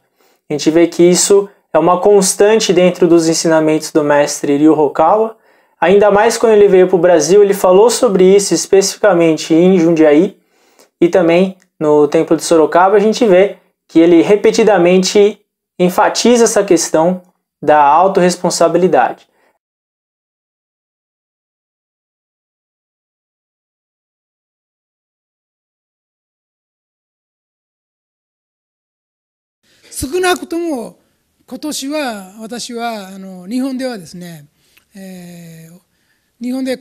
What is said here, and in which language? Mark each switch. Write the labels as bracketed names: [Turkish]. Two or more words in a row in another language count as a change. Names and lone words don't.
[Portuguese] A gente vê que isso é uma constante dentro dos ensinamentos do mestre Ryu Okawa, ainda mais quando ele veio para o Brasil. Ele falou sobre isso especificamente em Jundiaí e também no Templo de Sorocaba. A gente vê que ele repetidamente enfatiza essa questão da autorresponsabilidade. [Japanese] 少なくとも今年は私は日本ではですね、日本で